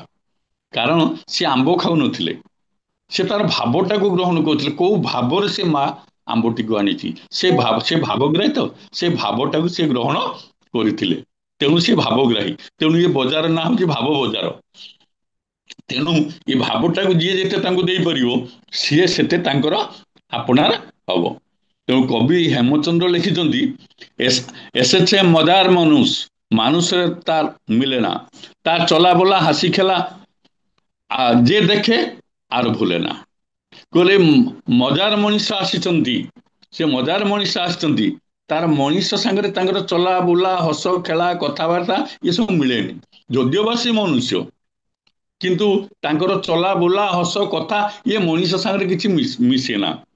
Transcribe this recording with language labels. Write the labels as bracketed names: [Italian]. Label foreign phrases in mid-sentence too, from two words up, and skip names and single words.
[Odia] କାରଣ ସେ ଆମ୍ବ ଖାଉନଥିଲେ, ସେ ତାର ଭାବଟାକୁ ଗ୍ରହଣ କରୁଥିଲେ, କୋଉ ଭାବରେ ସେ ମା ଆମ୍ବଟିକୁ ଆଣିଛି, ସେ ଭାବଗ୍ରାହୀ ତ, ସେ ଭାବଟାକୁ ସେ ଗ୍ରହଣ କରିଥିଲେ। ତେଣୁ ସେ ଭାବଗ୍ରାହୀ, ତେଣୁ ଏ ବଜାର ନାଁ ହଉଛି ଭାବ ବଜାର। ତେଣୁ ଏ ଭାବଟାକୁ ଯିଏ ଯେତେ ତାଙ୍କୁ ଦେଇପାରିବ, ସିଏ ସେତେ ତାଙ୍କର ଆପଣାର ହବ। ତେଣୁ କବି ହେମଚନ୍ଦ୍ର ଲେଖିଛନ୍ତି, [Bangla] এসেছে মজার মানুষ, মানুষের তার মিলে না, তার চলা বলা হাসি খেলা যে দেখে আর ভুলে না। [Odia] କହିଲେ ମଜାର ମଣିଷ ଆସିଛନ୍ତି, ସେ ମଜାର ମଣିଷ ଆସିଛନ୍ତି, ତାର ମଣିଷ ସାଙ୍ଗରେ ତାଙ୍କର ଚଲା ବୁଲା ହସ ଖେଳା କଥାବାର୍ତ୍ତା ଏସବୁ ମିଳେନି। ଯଦିଓ ବା ସେ ମନୁଷ୍ୟ, କିନ୍ତୁ ତାଙ୍କର ଚଲା ବୁଲା ହସ କଥା ଇଏ ମଣିଷ ସାଙ୍ଗରେ କିଛି ମିଶେ ନା।